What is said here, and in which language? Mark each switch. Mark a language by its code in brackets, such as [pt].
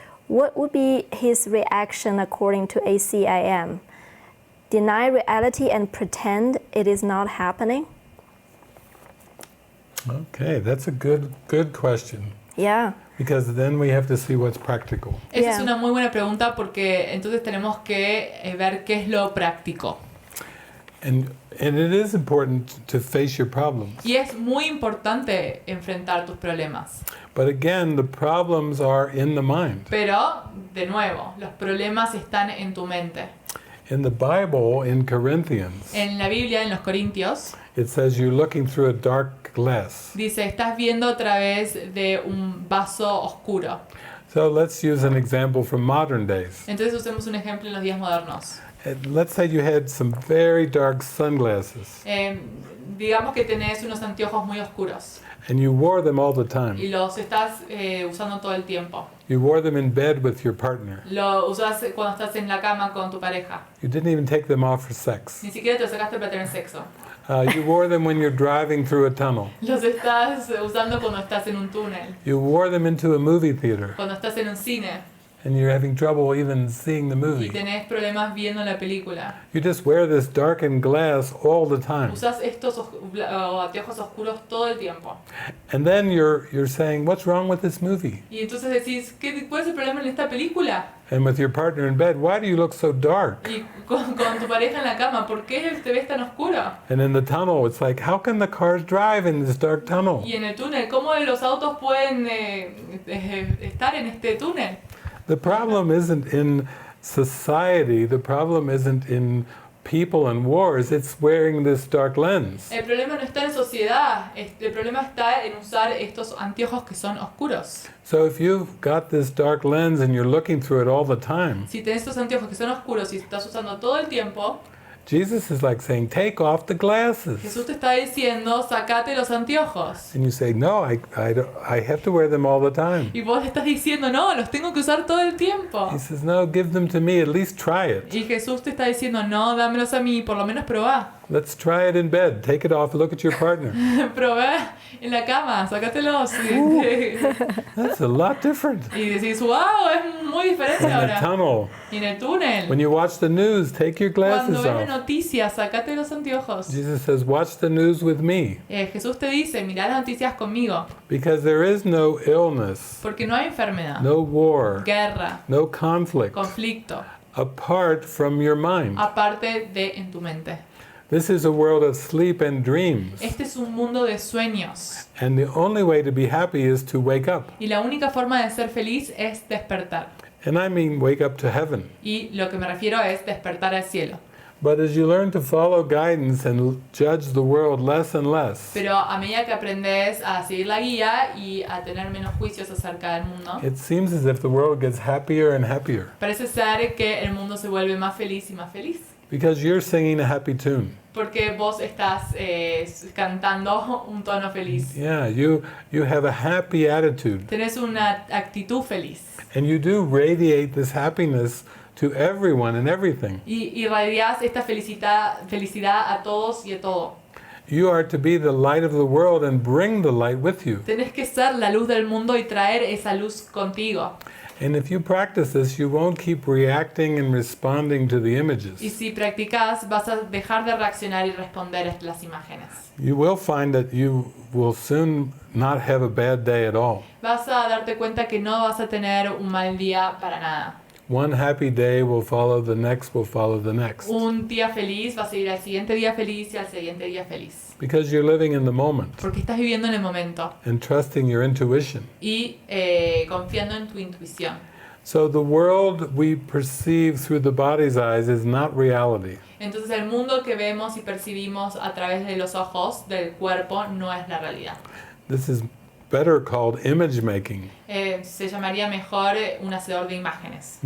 [en] What would be his reaction according to ACIM? Deny reality and pretend it is not happening? Okay, that's a good question. Yeah. Because then we have to see what's practical. [es] Esa [en] Yeah. [es] es una muy buena pregunta porque entonces tenemos que ver qué es lo práctico. [en] And it is important to face your problems. [es] Y es muy importante enfrentar tus problemas. [en] But again, the problems are in the mind. [es] Pero, de nuevo, los problemas están en tu mente. [en] In the Bible, in Corinthians, [es] En la Biblia, en los Corintios, [en] it says you're looking through a dark glass. [es] dice, estás viendo a través de un vaso oscuro. [en] So let's use an example from modern days. [es] Entonces usemos un ejemplo en los días modernos. [en] Let's say you had some very dark sunglasses [es] Digamos que tenés unos anteojos muy oscuros [en] and you wore them all the [es] y [en] time. [es] los estás usando todo el tiempo. [en] You wore them in bed with your partner. [es] Lo usas cuando estás en la cama con tu pareja. [en] You didn't even take them off for sex. [es] Ni siquiera te los sacaste para tener sexo. [en] You wore them when you're driving through a tunnel. [es] Los estás usando cuando estás en un túnel, [en] You wore them into a movie theater [es] cuando estás en un cine [en] and you're having trouble even seeing the [es] y [en] movie. [es] tenés problemas viendo la película. [en] You just wear this darkened glass all the time. [es] Usas estos anteojos oscuros todo el tiempo. [en] And then you're saying, what's wrong with this movie? [es] Y entonces decís, ¿cuál es el problema en esta película? [en] And with your partner in bed, why do you look so dark? [es] Y con tu pareja en la cama, ¿por qué te ves tan oscuro? [en] And in the tunnel, it's like, how can the cars drive in this dark tunnel? [es] Y en el túnel, ¿cómo los autos pueden estar en este túnel? [en] The problem isn't in society, the problem isn't in people and wars, it's wearing this dark lens. [es] El problema no está en sociedad, el problema está en usar estos anteojos que son oscuros. [en] So if you've got this dark lens and you're looking through it all the time, [es] Si tenés estos anteojos que son oscuros y estás usando todo el tiempo, [en] Jesus is like saying, take off the glasses. [es] Jesús te está diciendo, sacate los anteojos. [en] And you say, no, I have to wear them all the time. [es] Y vos le estás diciendo, no, los tengo que usar todo el tiempo. [en] He says, no, give them to me, at least try it. [es] Y Jesús te está diciendo, no, dámelos a mí, por lo menos probá. [en] Let's try it in bed. Take it off, look at your partner. [es] Probá en la cama, sácatelos. [en] That's a lot different. [es] Y decís, wow, es muy diferente [en] In the [es] ahora. [en] tunnel, [es] Y en el túnel, [en] when you watch the news, take your [es] cuando [en] glasses [es] ves las [en] off. [es] noticias, sacate los anteojos. [en] Jesus says, watch the news with me. [es] Jesús te dice, mirá las noticias conmigo, [en] Because there is no illness, [es] porque no hay enfermedad, [en] no war, [es] guerra, [en] no conflict [es] conflicto, [en] apart from your mind. [es] aparte de en tu mente. [en] This is a world of sleep and dreams. [es] Este es un mundo de sueños. [en] And the only way to be happy is to wake up. [es] Y la única forma de ser feliz es despertar. [en] And I mean wake up to heaven. [es] Y lo que me refiero es despertar al cielo. [en] But as you learn to follow guidance and judge the world less and less, [es] Pero a medida que aprendes a seguir la guía y a tener menos juicios acerca del mundo, [en] it seems as if the world gets happier and happier. [es] parece ser que el mundo se vuelve más feliz y más feliz. [en] Because you're singing a happy tune. [es] Porque vos estás cantando un tono feliz. [en] Yeah, you have a happy attitude. [es] Tenés una actitud feliz. [en] And you do radiate this happiness to everyone and everything. [es] Y irradiás esta felicidad a todos y a todo. [en] You are to be the light of the world and bring the light with you. [es] Tenés que ser la luz del mundo y traer esa luz contigo. [en] And if you practice this, you won't keep reacting and responding to the images. [es] Y si practicás, vas a dejar de reaccionar y responder a las imágenes. [en] You will find that you will soon not have a bad day at all. [es] Vas a darte cuenta que no vas a tener un mal día para nada. [en] One happy day will follow the next, will follow the next. [es] Un día feliz va a seguir al siguiente día feliz y al siguiente día feliz. [en] Because you're living in the moment [es] Porque estás viviendo en el momento [en] and trusting your intuition. [es] y confiando en tu intuición. [en] So the world we perceive through the body's eyes is not reality. [es] Entonces el mundo que vemos y percibimos a través de los ojos del cuerpo no es la realidad. [en] This is better called image making, [es] Se llamaría mejor un hacedor de imágenes,